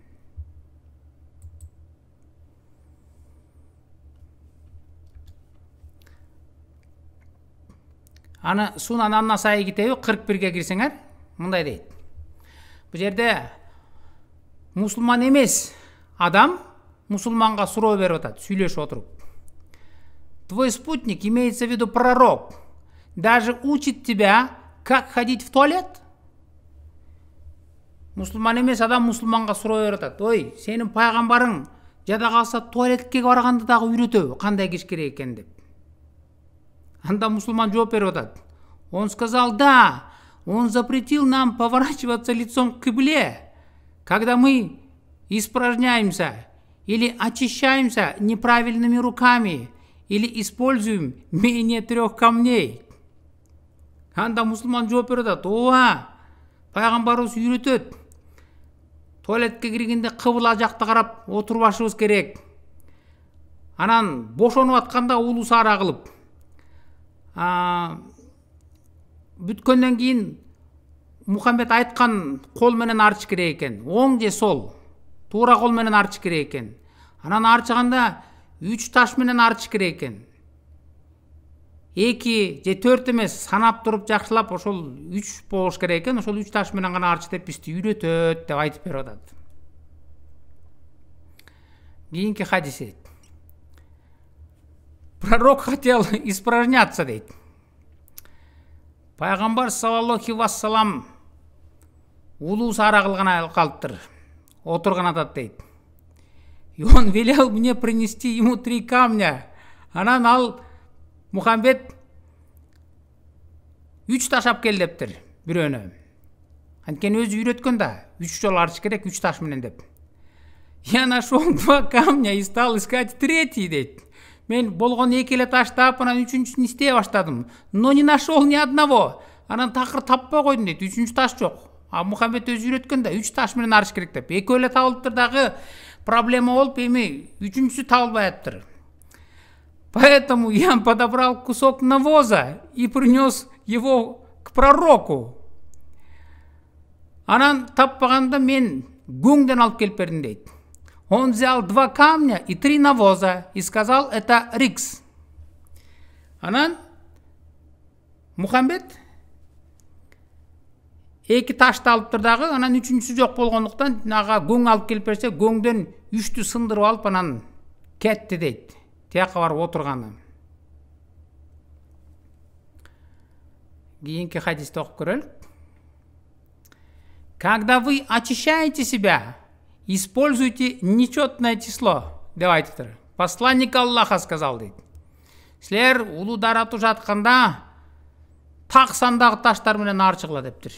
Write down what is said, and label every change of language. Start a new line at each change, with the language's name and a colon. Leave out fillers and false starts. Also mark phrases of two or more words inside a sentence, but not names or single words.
Kyrgyz: Аны Сунан ан-Насаи китеби 41-ге кирсеңер, мындай дейт. Бу жерде мусулман эмес адам мусулманга суроо берип атат, сүйлөшүп отуруп.
Russian: Твой спутник, имеется в виду пророк, даже учит тебя, как ходить в туалет?
Kyrgyz: Мусулман эмес адам мусулманга суроо берип атат. Ой, сенин пайгамбарың жада калса туалетке барганды дагы үйрөтөбү, кандай киш керек экен деп. Анда мусулман жооп берип атат.
Russian: Он сказал: "Да, он запретил нам поворачиваться лицом к кибле, когда мы испражняемся или очищаемся неправильными руками, или используем менее 3 камней.
Kyrgyz: Анда мусулман жооп берет, ооба, пайгамбарыбыз үйрөтөт. Туалетке киргенде кыбла жакта карап отурбашыбыз керек. Анан бошонуп атканда улуу саара кылып. Бүткөндөн кийин Мухаммед айткан кол менен арчыш керек экен. Оң же сол. Туура кол менен арчыш керек экен. Анан арчыганда 3 таш менен арчыш керек экен. 2 же 4 эмес, санап туруп жакшылап ошол 3 болуш керек экен. Ошол 3 таш менен гана арчы деп бизди үйрөтөт деп айтып берип атат. Кийинки хадис.
Russian: Пророк хотел испражняться,
Kyrgyz: дейт. Пайгамбар
Arabic: صلى الله وسلم
Kyrgyz: улуу саара кылган калыптыр. Отурган атат, дейт.
Russian: И он велел мне принести ему 3 камня.
Kyrgyz: Анан ал Мухаммед 3 таш алып кел дептир бирөөнө. Анткени өзү үйрөткөн да, 3 жолу арчыш керек 3 таш менен деп.
Russian: Я нашел 2 камня и стал искать 3-й,
Kyrgyz: дейт. Мен болгон 2 эле таштап, анан 3-үчүсүн издей баштадым.
Russian: Но не нашел ни одного.
Kyrgyz: Анан такыр таппай койдум, дейт. 3-үчү таш жок. А Мухаммед өзү үйрөткөн да 3 таш менен арчыш керек деп. 2 эле табылыптыр дагы проблема болуп, эми 3-үчүсү табылбай атыптыр.
Russian: Поэтому я подобрал кусок навоза и принес его к пророку.
Kyrgyz: Анан таппаганда мен гөңдөн алып келип бердим, дейт.
Russian: Он взял 2 камня и 3 навоза и сказал, это рикс.
Kyrgyz: Анан Мухаммед 2 ташты алыптыр дагы, анан 3-үчүсү жок болгондуктан ага гөң алып келип берсе, гөңдөн 3-тү сындырып алып анан кетти, дейт. Тияка барып отурганы. Кийинки хадисти окуп көрөлүк.
Russian: Когда вы очищаете себя, используйте нечетное число,
Kyrgyz: деп айтыптыр.
Russian: Посланник Аллаха сказал,
Kyrgyz: дейт. Силер улуу даратып жатканда так сандагы таштар менен арчыгыла дептир.